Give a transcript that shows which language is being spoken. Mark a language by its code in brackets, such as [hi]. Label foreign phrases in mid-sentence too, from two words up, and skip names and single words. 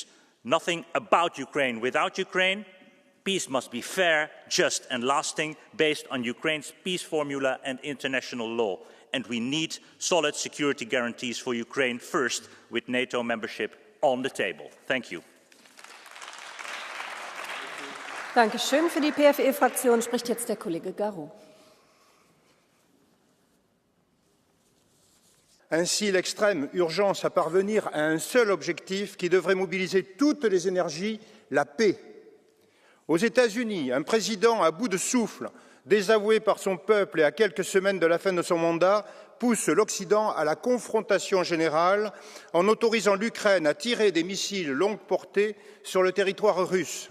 [en] Nothing about Ukraine without Ukraine. Peace must be fair, just and lasting, based on Ukraine's peace formula and international law. And we need solid security guarantees for Ukraine first, with NATO membership on the table. Thank you. [de] Dankeschön. Für die PFE-Fraktion spricht jetzt der Kollege Garot. [fr] Ainsi, l'extrême urgence à parvenir à un seul objectif qui devrait mobiliser toutes les énergies, la paix. Aux États-Unis, un président à bout de souffle, désavoué par son peuple et à quelques semaines de la fin de son mandat, pousse l'Occident à la confrontation générale en autorisant l'Ukraine à tirer des missiles longue portée sur le territoire russe.